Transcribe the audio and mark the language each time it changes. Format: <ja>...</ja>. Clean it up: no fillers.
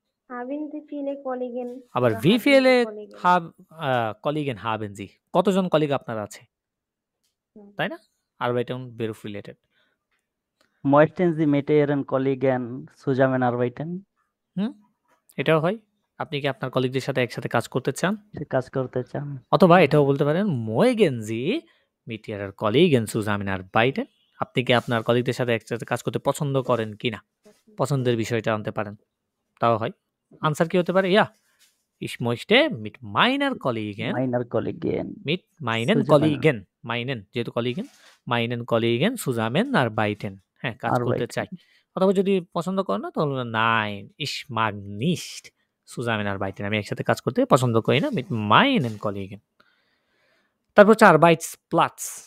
<de>Haben Sie viele Kollegen?</de> <bn>আবার</bn> <de>oder wie haben viele Sie Kollegen? Kollegen haben Sie?</de> <bn>কতজন colleague আপনার আছে? তাই না?</bn> <de>Arbeiten Beruf related. Möchten Sie mit Ihren Kollegen zusammenarbeiten?</de> <bn>এটাও হয়। আপনি কি আপনার কলিগদের সাথে একসাথে কাজ করতে চান? কাজ করতে চান। অথবা এটাও বলতে পারেন</bn> <de>mögen Sie mit Ihren Kollegen zusammenarbeiten?</de> <bn>আপনি কি আপনার কলিগদের সাথে একসাথে কাজ করতে পছন্দ করেন কিনা? পছন্দের বিষয়টা আনতে পারেন। তাও হয়। আনসার কি হতে পারে?</bn> <de>Ja, ich möchte mit meiner Kollegen mit meinen Kollegen যেহেতু Kollegen meinen Kollegen zusammenarbeiten</de> <bn>হ্যাঁ, কাজ করতে চাই। অথবা যদি পছন্দ করেন না তাহলে</bn> <de>nein, ich mag nicht zusammenarbeiten</de> <bn>আমি একসাথে কাজ করতে পছন্দ করি না</bn> <de>mit meinen Kollegen।</de> <bn>তারপর হচ্ছে Arbeitsplatz।</bn>